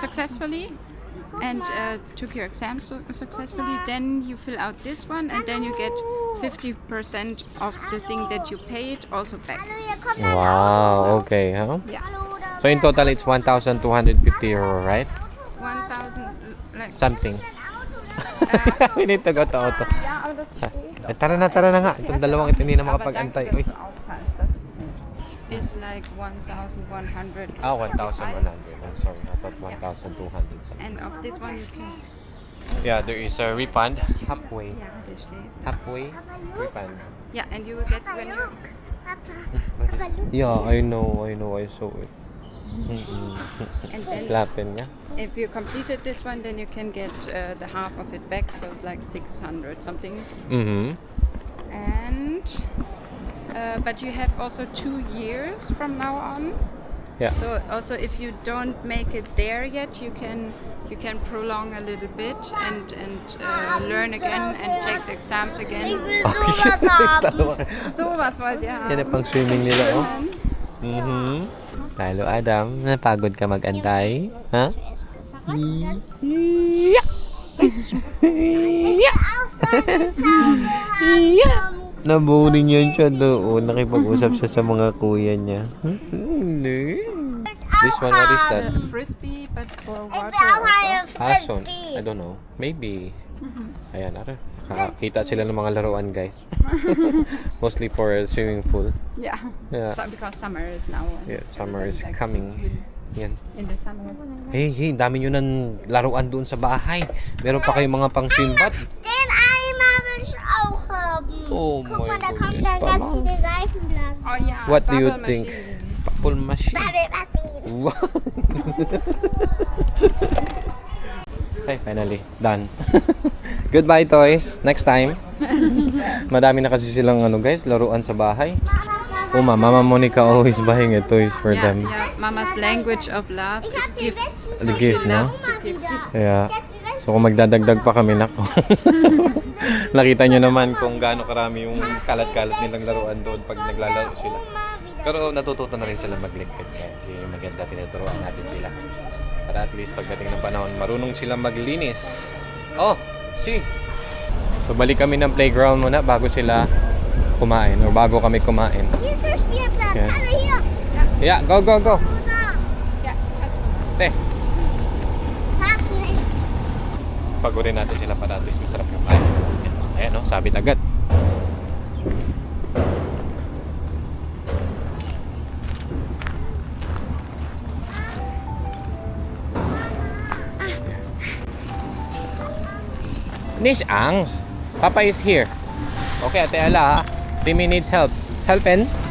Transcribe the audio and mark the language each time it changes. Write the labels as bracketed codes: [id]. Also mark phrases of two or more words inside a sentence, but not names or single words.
[en] successfully and took your exam successfully, then you fill out this one, and then you get 50% of the thing that you paid also back. Wow. Okay. Huh? Yeah, So in total, it's 1,250 euro, right? 1,000 like. Something. We need to go to auto. [de] Ja, aber das steht. [tl] Ay, tara na nga. Itong dalawang ito hindi na [de] Aber danke, [tl] makapag-antay. [de] dass Uy. du aufpasst. Das ist gut. [en] It's like 1,100. 1,100. I'm sorry. I thought 1,200. And of this one you can Yeah, there is a refund. Halfway. Yeah, [de] das steht. [en] Halfway refund. Yeah, and you will get when you... Yeah, I know, I saw it. And then Slapping, yeah? if you completed this one, then you can get the half of it back, so it's like 600 something. Mm-hmm. And but you have also 2 years from now on. Yeah. So also if you don't make it there yet, you can prolong a little bit and learn again and take the exams again. [de] So was wollt ihr haben? [tl] Yan ang pang swimming nila, oh. Lalo, Adam, napagod ka mag-antay? Ha? Nabuning yan siya doon. Nakipag-usap siya sa mga kuya niya. [en] This one, what is that? Frisbee, but for water also. Ason. I don't know. Maybe. [tl] Ayan, ara. Nakakita sila ng mga laruan, guys. [en] Mostly for a swimming pool. Yeah. Yeah. So, because summer is now. Yeah, summer is Like coming. Yan. in the summer. [tl] Hey, dami nyo ng laruan doon sa bahay. Meron pa kayong mga pang-swimbat. [de] Den Eimer will ich auch haben. [en] Oh [de] Guck mal, [en] my [de] da kommt [en] goodness, [de] dann ganz Mama. viele Seifenblasen. [en] Oh yeah. What do you bubble think? machine. Bubble machine. Bubble Hey, finally. Done. Goodbye, toys. Next time. [tl] Madami na kasi silang guys, laruan sa bahay. [en] Oh, Mama Monica always buying toys for Yeah, them. yeah. Mama's language of love is gifts. The gift, no? Loves to give gifts. Yeah. [tl] So kung magdadagdag pa kami, nako. Nakita nyo naman kung gaano karami yung kalat-kalat nilang laruan doon pag naglalaro sila. Pero natututo na rin sila magligpit. Kasi maganda tinuturuan natin sila. Para at least pagdating ng panahon, marunong sila maglinis. [en] Oh, see? [tl] So balik kami ng playground muna bago sila kumain or bago kami kumain. [de] Hier ist der Spielplatz. Ja. Hallo hier. [en] Yeah, go, go, go. [de] Da. Ja, kannst du. [tl] Te, [de] Sag nicht. [tl] pagurin natin sila para at least masarap yung kain. Ayan, no? Sabit agad. [de] Nicht Angst. [en] Papa is here. Okay, Ate Ala, ha? Timmy needs help. Helpin?